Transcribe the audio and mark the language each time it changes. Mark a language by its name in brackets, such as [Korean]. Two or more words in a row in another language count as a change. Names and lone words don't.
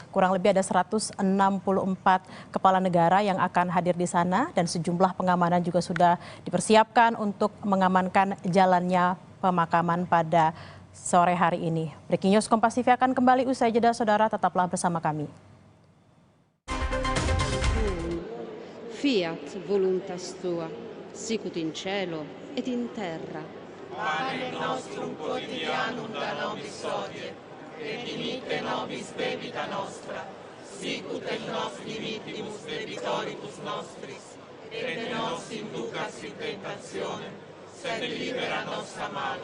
[Indonesian] Kurang lebih ada 164 kepala negara yang akan hadir di sana dan sejumlah pengamanan juga sudah dipersiapkan untuk mengamankan jalannya pemakaman pada sore hari ini. Breaking News Kompas TV akan kembali usai jeda, saudara, tetaplah bersama kami. [Latin] Fiat voluntas tua, sicut in cielo et in terra. Pane nostrum quotidianum da nobis hodie, et dimitte nobis debita nostra, sicut et nos dimittimus debitoribus nostris, et ne nos inducas in tentationem, sed libera nos a malo.